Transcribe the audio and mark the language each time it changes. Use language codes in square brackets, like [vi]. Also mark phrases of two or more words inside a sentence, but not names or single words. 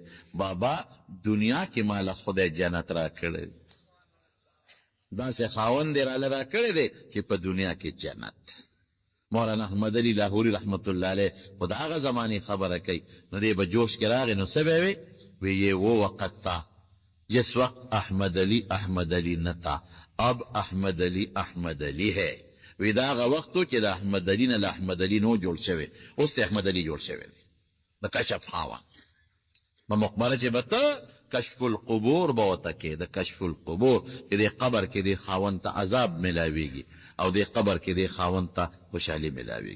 [ps] بابا دنیا کې ماله خدای جنت را کړی دی، داسې خاوند یې راله را کړی دی چې په دنیا کې جنت. مولانا احمد علی لاهوري [ar] رحمت الله علیه [ps] خو د هغه زمانې خبره کوي. نو دی به جوش کې راغی، نو څه به وی؟ [ur] وی یہ وہ وقت تھا جس وقت احمد علی نہ تھا، اب احمد علی ہے. [ps] وی دا هغه وخت و چې د احمد علی نه له احمد علی نو جوړ شوی، اوس د احمد علی جوړ شوی دی، د کشف خاوند. په مقبره چې به ته کشف القبور به ورته کې، د کشف القبور چې دې قبر کې دې خاوند ته عذاب ملاویږي او دې قبر کې دې خاوند ته خوشحالي ملاویږي.